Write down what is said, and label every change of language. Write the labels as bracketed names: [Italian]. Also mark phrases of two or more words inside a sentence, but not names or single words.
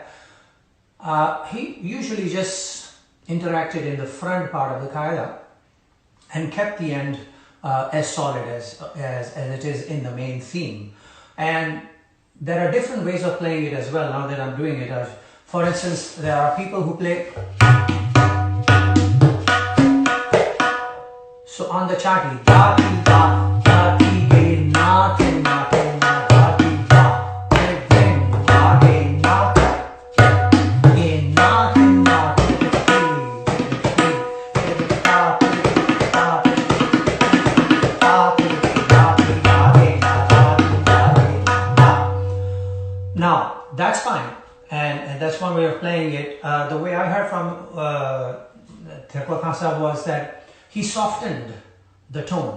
[English] He usually just interacted in the front part of the qaida and kept the end as solid as it is in the main theme. And there are different ways of playing it as well now that I'm doing it. For instance, there are people who play. So on the chati, da ti da, da ti de na te na te na, da ti da, de de na de na, de na te na te Now that's fine, and that's one way of playing it. The way I heard from Zakir Hussain was that he softened the tone.